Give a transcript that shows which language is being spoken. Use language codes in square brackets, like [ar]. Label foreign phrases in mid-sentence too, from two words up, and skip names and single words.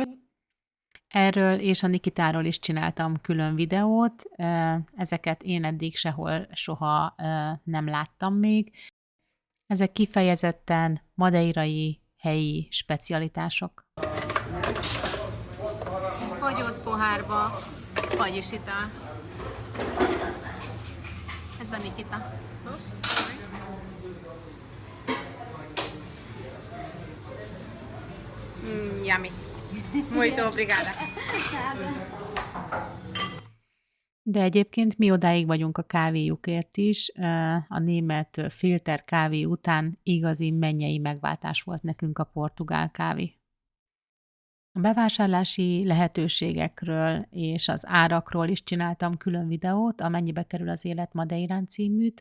[hu] Erről és a Nikitáról is csináltam külön videót, ezeket én eddig soha nem láttam még. Ezek kifejezetten madeirai helyi specialitások. Fagyott pohárba, vagyis ital. Ez a Nikita. [en] Yummy. [pt] Muito obrigada. [hu] De egyébként mi odáig vagyunk a kávéjukért is. A német filter kávé után igazi mennyei megváltás volt nekünk a portugál kávé. A bevásárlási lehetőségekről és az árakról is csináltam külön videót, amennyibe kerül az Élet Madeirán címűt.